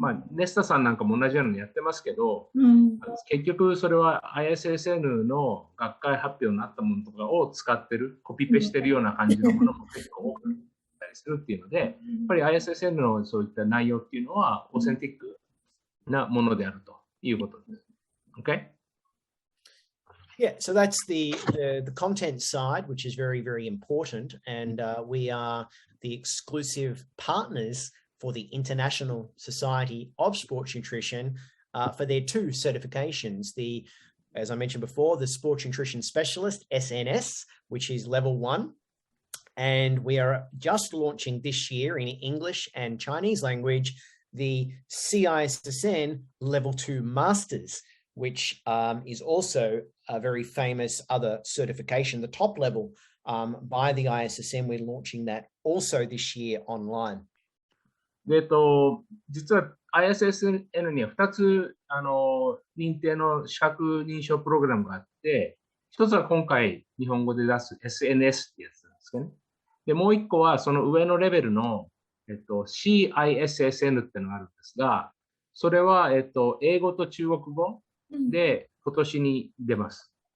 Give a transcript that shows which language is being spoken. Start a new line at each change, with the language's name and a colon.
Japanese: ネスタさんなんかも同じようにやってますけど、結局それは ISSN の学会発表になったものとかを使ってる、コピペしてるような感じのものも結構多くなったりするっていうので、やっぱり ISSN のそういった内容っていうのは、オーセンティックなものであるということです。
English: Okay? Yeah, so that's the content side, which is very, very important. And we are the exclusive partners for the International Society of Sports Nutrition for their two certifications. As I mentioned before, the Sports Nutrition Specialist, SNS, which is level 1. And we are just launching this year in English and Chinese language, the CISSN level 2 Masters, which is also a very famous other certification, the top level by the ISSN. We're launching that also this year online.
Japanese: で、実は ISSN には2つ、認定の資格認証プログラムがあって、1つは今回日本語で出す SNS ってやつなんですけどね。で、もう1個はその上のレベルの、cissn っていうのがあるんですが、それは、英語と中国語で今年に出ます。